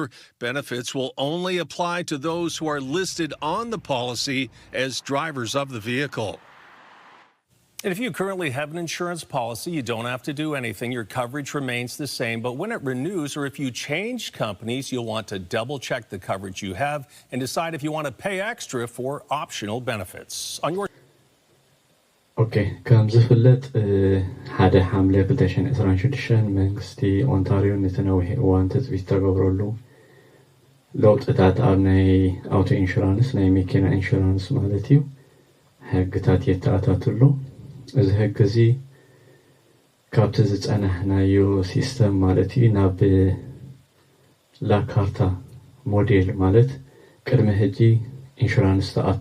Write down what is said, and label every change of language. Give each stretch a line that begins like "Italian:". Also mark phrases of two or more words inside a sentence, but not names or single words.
English: Benefits will only apply to those who are listed on the policy as drivers of the vehicle. And if you currently have an insurance policy, you don't have to do anything. Your coverage remains the same. But when it renews or if you change companies, you'll want to double check the coverage you have and decide if you want to pay extra for optional benefits. On your
Tigrinya: Okay, ከም ዝፍለጥ ሓደ ሓምለ 2026 መንግስቲ ኦንታሪዮ ነተነውሒ እዋን ተፅቢት ተገብረሉ ለውጥታት ኣብ ናይ
English: auto insurance
Tigrinya: ናይ መኪና ኢንሹራንስ ማለት እዩ ሕግታት የተኣታተሉ እዚ ሕጊ እዚ ካብቲ ዝፀናሕናዮ ሲስተም ማለት እዩ ናብ ላካርታ ሞዴል ማለት ቅድሚ ሕጂ ኢንሹራንስ ተኣቱ